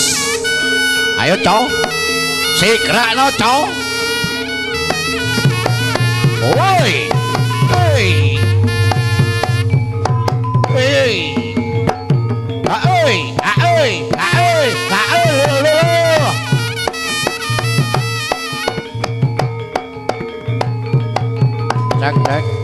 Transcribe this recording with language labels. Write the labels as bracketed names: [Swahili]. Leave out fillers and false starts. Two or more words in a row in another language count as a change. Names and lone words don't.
[Indonesian] Ayo cow. Segera no cow. Woi. Hei. Hei. Aoi, aoi, aoi, aoi. Cek cek.